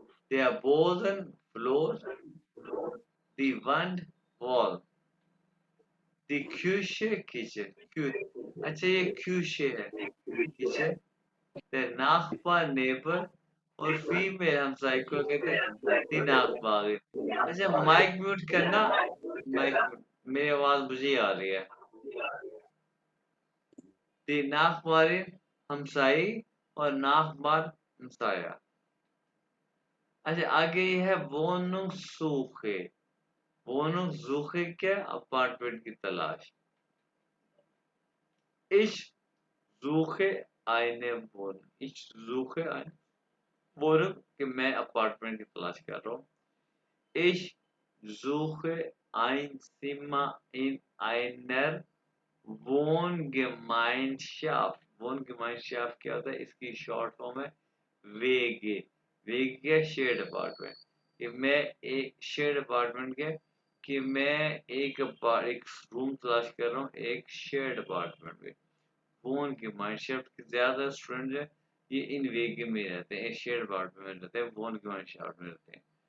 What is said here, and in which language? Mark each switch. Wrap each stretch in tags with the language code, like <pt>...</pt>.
<de>Der Boden, Floor, die Wand, Wall, die Küche, Kitchen, अच्छा ये Küche है, Kitchen, der Nachbar, Neighbor</de> <hi>और female हमसाई को कहते हैं</hi> <de>die Nachbarin।</de> <hi>अच्छा माइक म्यूट करना, माइक म्यूट, मेरी आवाज मुझे ही आ रही है।</hi> <de>die Nachbarin</de> <hi>हमसाई और Nachbar हमसाया। अच्छा आगे ये है Wohnungssuche, Wohnungssuche क्या, अपार्टमेंट की तलाश।</hi> <de>Ich suche eine Wohnung,</de> <hi>ich suche eine Wohnung कि मैं अपार्टमेंट की तलाश कर रहा हूँ।</hi> <de>Ich suche ein Zimmer in einer Wohngemeinschaft।</de> <hi>Wohngemeinschaft क्या होता है, इसकी शॉर्ट फॉर्म है वेगे। वेगे क्या, शेयर्ड अपार्टमेंट, कि मैं एक शेयर्ड अपार्टमेंट के, कि मैं एक रूम तलाश कर रहा हूँ एक शेयर्ड अपार्टमेंट में। फोन की माइनशाफ्ट के ज्यादा स्टूडेंट है ये इन वेगे में रहते हैं, शेयर अपार्टमेंट में रहते हैं, फोन की माइनशाफ्ट में रहते हैं।</hi>